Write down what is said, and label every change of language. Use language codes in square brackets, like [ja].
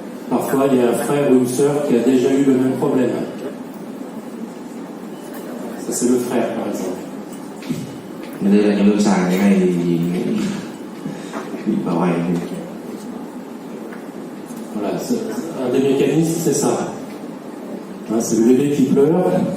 [fr] Parfois, il y a un frère ou une sœur qui a déjà eu le même problème. Ça, c'est le frère, par exemple. [vi] Đây là cái lâm sàng cái này thì bị bạo hành. [fr] Voilà, un des mécanismes, c'est ça. Hein, c'est le bébé qui pleure,